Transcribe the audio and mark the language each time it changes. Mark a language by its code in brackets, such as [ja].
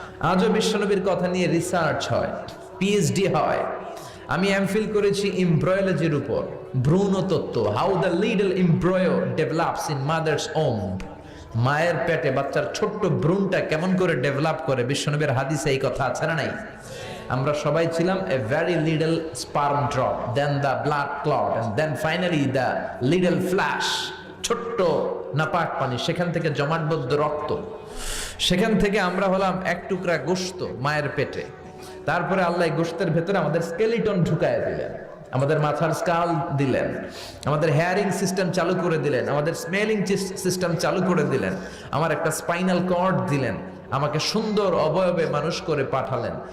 [bn] আজও বিশ্বনবীর কথা নিয়ে রিসার্চ হয়, পিএইচডি হয়। আমি এমফিল করেছি এমব্রয়োলজির উপর, ভ্রূণ তত্ত্ব, [en] How the little embryo develops in mother's womb. [bn] মায়ের পেটে বাচ্চার ছোট্ট ভ্রূণটা কেমন করে ডেভেলপ করে, বিশ্বনবীর হাদিসে এই কথা আছে না নাই? আমরা সবাই ছিলাম [en] a very little sperm drop, then the blood clot, and then finally the little flash. [bn] ছোট্ট নাপাক পানি, সেখান থেকে জমাটবদ্ধ রক্ত, সেখান থেকে আমরা হলাম এক টুকরা গোশত মায়ের পেটে। তারপরে আল্লাহ গোশতের ভেতরে আমাদের স্কেলিটন ঢুকায় দিলেন, আমাদের মাথার স্কাল দিলেন, আমাদের হেয়ারিং সিস্টেম চালু করে দিলেন, আমাদের স্মেলিং সিস্টেম চালু করে দিলেন, আমার একটা স্পাইনাল কর্ড দিলেন, আমাকে সুন্দর অবয়বে মানুষ করে পাঠালেন।